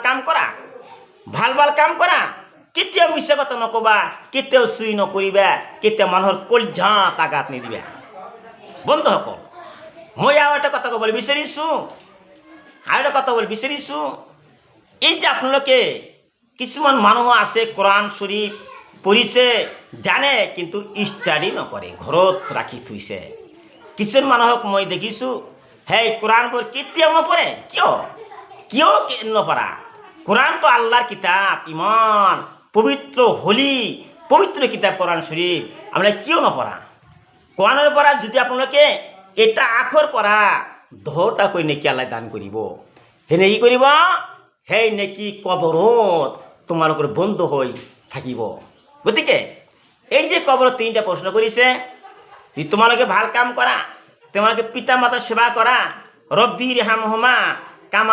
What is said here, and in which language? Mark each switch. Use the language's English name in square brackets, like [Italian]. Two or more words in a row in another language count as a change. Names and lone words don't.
[Assamese] ভাল কাম কৰা কেতিয়াও মিছা কথা নকবা কেতিয়াও চুই নকৰিবা কেতিয়াও মানুহৰ কলজাত আঘাত নিদিবা বন্ধুসকল মই আৰু এটা কথা ক'বলৈ বিচাৰিছোঁ এই যে আপোনালোকে কিছুমান মানুহ আছে কোরআন শরীফ পঢ়িছে জানে কিন্তু ষ্টাডি নকৰে ঘৰত ৰাখি থৈছে কিছুমান মানুহক মই দেখিছোঁ সেই কোরআনবোৰ কেতিয়াও নপঢ়ে কিয় নপঢ়া কোরআন তো আল্লাহর কিতাব ইমান পবিত্র হোলি পবিত্র কিতাব কোরআন শরীফ আপনারা কিয় নপঢ়া কোরআনের পৰা যদি আপোনালোকে এটা আখৰ পঢ়া 10টা কৈ নেকি আল্লাহ দান কৰিব সেই নেকি কৰিব সেই নেকি কবৰত তোমালোকৰ বন্ধু হৈ থাকিব গতিকে এই যে কবৰত 3টা প্ৰশ্ন কৰিছে যদি তোমালোকে ভাল কাম কৰা তোমালোকে পিতা মাতাৰ সেৱা কৰা [Arabic] ربِّ ارحمهما كما